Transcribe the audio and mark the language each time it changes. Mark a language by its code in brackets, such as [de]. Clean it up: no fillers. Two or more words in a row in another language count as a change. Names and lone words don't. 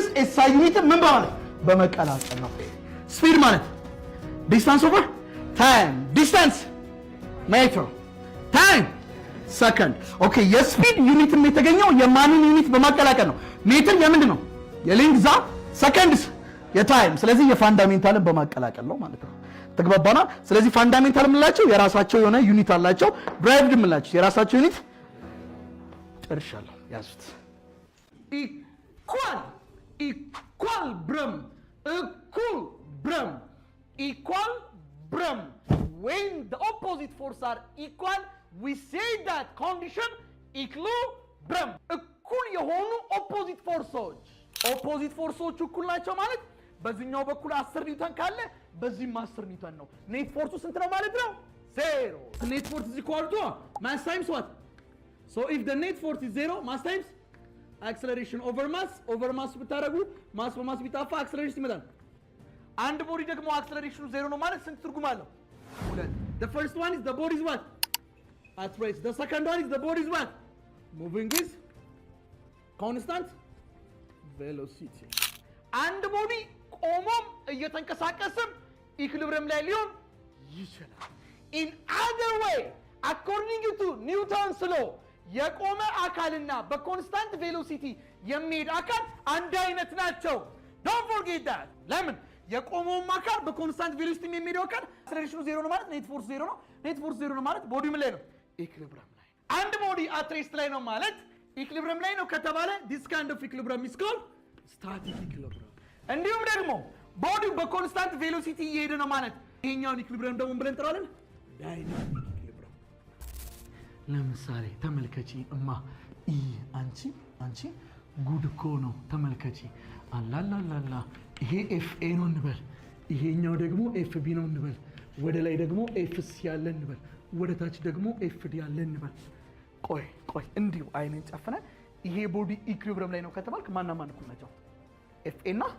[en] SI unit [am] ምን በማለት በመቀላቀል ነው ስፒድ ማለት [en] distance over time distance meter time second okay [am] የስፒድ ዩኒት የተገኘው የማንን ዩኒት በማቀላቀል ነው ሜትር የምንድን ነው የሌንግዝ ሰከንድስ የታይም ስለዚህ የፋንዳሜንታልን በማቀላቀል ነው ማለት ነው ተግባባና ስለዚህ ፋንዳሜንታል ምንላቸው የራሳቸው የሆነ ዩኒት አላቸው ድራይቭድ ምንላቸው የራሳቸው ዩኒት ጨርሻለሁ ያዙት [en] ኢኳል ብረም when the opposite forces are equal we say that condition equilibrium [am] እኩል የሆኑ [en] opposite forces [am] እኩል ናቸው ማለት በዚህኛው በኩል 10 ኒውተን ካለ በዚህም 10 ኒውተን ነው [en] net force [am] ስንት ነው ማለት ነው [en] 0 net force is equal to mass times what so if the net force is 0 mass times acceleration over mass [am] ብታረጉ ማስ በማስ ቢጣፋ [en] acceleration [am] ይመጣል አንድ ቦዲ ደግሞ [en] acceleration [am] 0 ነው ማለት ስንት ትርጉም አለው [en] the first one is the body is what at rest the second one is the body is what moving with constant velocity [am] አንድ ቦዲ ቆሞም እየተንቀሳቀሰም ኢኩሊብሪየም ላይ ሊሆን ይችላል [en] in other way according to Newton's law [am] የቆመ አካልና [en] constant velocity [am] የሚሄድ አካል አንድ አይነት ናቸው [en] don't forget that [am] ለምን የቆመው አካል [en] constant velocity [am] የሚሄደው አካል አክሰለሬሽኑ 0 ነው ማለት [en] net force [am] 0 ነው [en] net force [am] 0 ነው ማለት ቦዲው ምን ላይ ነው ኢኩሊብሪየም ላይ አንድ ቦዲ [en] at rest [am] ላይ ነው ማለት ኢኩሊብሪየም ላይ ነው ከተባለ [en] this kind of equilibrium is called static equilibrium [am] እንዲሁም ደግሞ ቦዲው በኮንስታንት ቬሎሲቲ እየሄደ ነው ማለት ይሄኛውን ኢኩሊብሪየም ደግሞ ብለን እንጠራለን [en] dynamic equilibrium። [am] ለምሳሌ ተመልከቺ እማ አንቺ ጉድ እኮ ነው ተመልከቺ። አላላላላ ይሄ ኤፍኤ ነው እንበል፣ ይሄኛው ደግሞ ኤፍቢ ነው እንበል፣ ወደ ላይ ደግሞ ኤፍሲ ያለ እንበል፣ ወደ ታች ደግሞ ኤፍዲ ያለ እንበል። ቆይ እንዲሁ አይነን ጨፍነ ይሄ ቦዲ ኢኩሊብሪየም ላይ ነው ከተባልክ ማና ማን እኩል ናቸው?